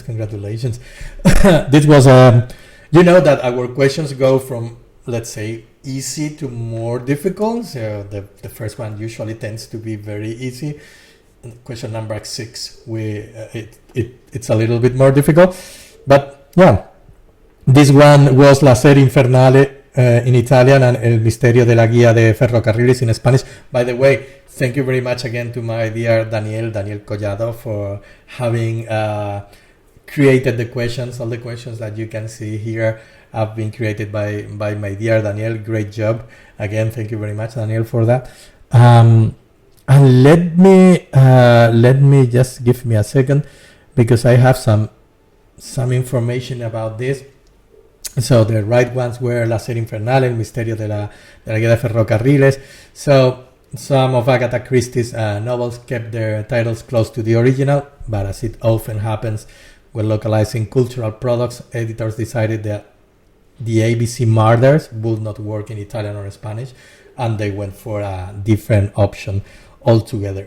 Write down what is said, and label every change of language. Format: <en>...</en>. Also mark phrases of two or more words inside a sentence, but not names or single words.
<en>This was you know that our questions go from, let's say, easy to more difficult. So the first one usually tends to be very easy. Question number 6, it's a little bit more difficult, but yeah, this one was La serie infernale in Italian and El misterio de la guía de ferrocarriles in Spanish. By the way, thank you very much again to my dear Daniel Collado for having created the questions. All the questions that you can see here have been created by my dear Daniel. Great job. Again, thank you very much, Daniel, for that. And let me just give me a second, because I have some information about this. So the right ones were La serie infernale, El misterio de la guía de ferrocarriles. So some of Agatha Christie's novels kept their titles close to the original, but as it often happens when localizing cultural products, editors decided that the ABC Murders would not work in Italian or Spanish, and they went for a different option altogether.</en>